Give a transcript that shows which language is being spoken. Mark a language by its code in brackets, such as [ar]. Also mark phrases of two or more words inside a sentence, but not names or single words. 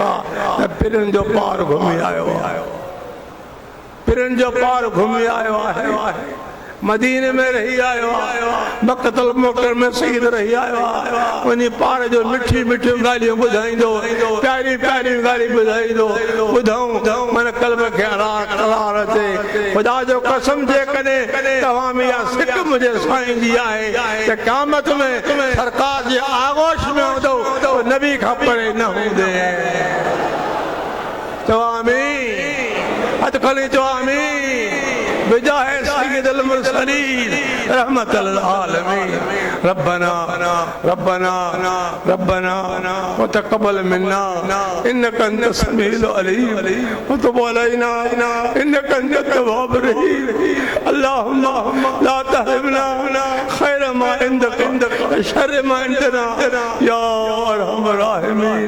[sd] आहे त पिरनि जो पार घुमी आयो आहे पिरनि जो पार घुमी आयो आहे मदीने में रही आयो आहे मक्कतुल मुकरमा में सईद रही आयो आहे उन्हीं पार जो मिठी मिठी ॻाल्हियूं ॿुधाईंदो प्यारी प्यारी ॻाल्हियूं ॿुधाईंदो ॿुधऊं मन कल्ब खे करार अचे ख़ुदा जो कसम जेकॾहिं तव्हां में इहा सिक मुंहिंजे साईं जी आहे त क़यामत में सरकार जे आगोश में हूंदो त नबी खां परे न हूंदे चवां हथ खणी चओ [ar] آمين بجاه سيد المرسلين رحمة العالمين ربنا ربنا ربنا وتقبل منا إنك أنت السميع العليم وتب علينا إنك أنت التواب الرحيم اللهم لا تحرمنا خير ما عندك شر ما عندنا يا أرحم الراحمين.